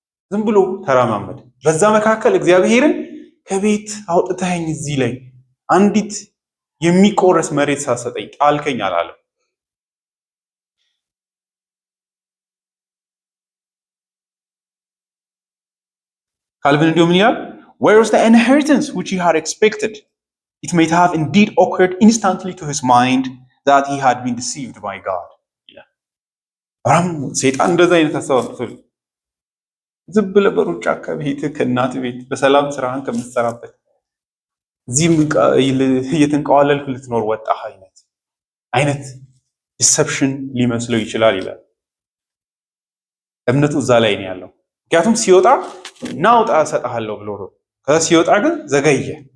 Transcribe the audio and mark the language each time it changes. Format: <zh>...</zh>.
<am>ዝም ብሎ ተራማመደ። በዛ መካከል እግዚአብሔርን ከቤት አውጥተኸኝ እዚህ ላይ አንዲት የሚቆረስ መሬት ሳሰጠኝ ጣልከኝ አላለም። ካልቪን እንዲሁ ምን ይላል?</am> <en>Where was the inheritance which he had expected? It might have indeed occurred instantly to his mind that he had been deceived by God.</en> <am>አብርሃም ሰይጣን እንደዛ አይነት አስተሳሰብ ዝም ብለህ በሩጫ ከቤት ከእናት ቤት በሰላም ስራህን ከምትሰራበት እዚህም እየተንቀዋለልክ ልትኖር ወጣህ አይነት ዲሰፕሽን ሊመስለው ይችላል ይላል። እምነቱ እዛ ላይ ነው ያለው። ምክንያቱም ሲወጣ ናውጣ እሰጥሃለሁ ብሎ ነው። ከዛ ሲወጣ ግን ዘገየ።</am>